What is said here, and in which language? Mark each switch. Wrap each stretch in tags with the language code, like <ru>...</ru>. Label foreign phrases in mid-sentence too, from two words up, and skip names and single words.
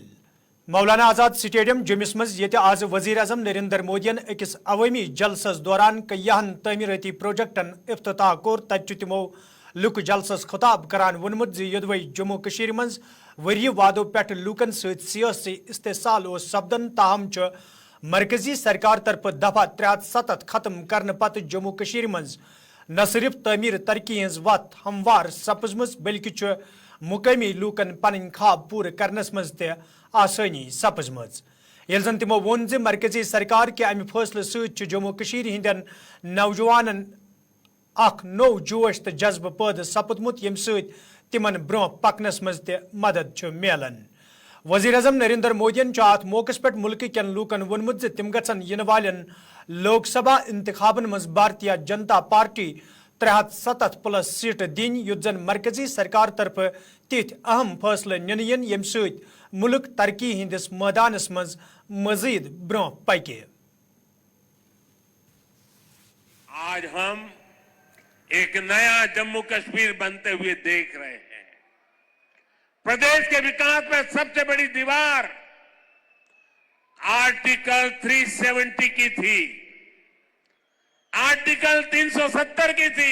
<ks>मौलाना आजाद स्टेडियम जम्मिस मज ये आज वजीर अजम नरेंद्र मोदियन अकिस अवामी जलसस दौरान कय्याहन तमीराती प्रोजेक्टन इफ्तिताह कोर तत तिमो लुक जलसस खिताब करान वोनमुत यदवै जम्मू कशीर मज वरिय वादों पे लूकन सियासी इस्तेसाल सपदन ताहम मरकजी सरकार तरफ दफा 73 खत्म करने पत जम्मू कशीर मज न सिर्फ तमीर तरक्की हज वत हमवार सपजम बल्कि मुकामी लूकन पन ख्वाब पूर करनस मज त आसानी सपजम। ये जन तमो वोन मरकजी सरकार के अमि फैसले सत जम्मू कशीर हिंदन नौजवानन अख नो जोश तो जज्ब पैद सपदमुत यम सत तिमन ब्रोह पकनस मज त मदद मिलन। वजीर अजम नरेंद्र मोदियन अत मौके पे मुल्क कन लूकन वोनमुत तिम गन इन वालन लोकसभा इंतखाबन मज भारतीय जनता पार्टी 370+ सीट दिन युत जन मरकजी सरकार तरफ तिथ अहम फैसले निन यम सत मुल्क तरक्की हिंदिस मैदानस मज मजीद ब्रोह पके।</ks> <hi>आज हम एक नया जम्मू कश्मीर बनते हुए देख रहे हैं। प्रदेश के विकास में सबसे बड़ी दीवार आर्टिकल 370 की थी, आर्टिकल 370 की थी।</hi>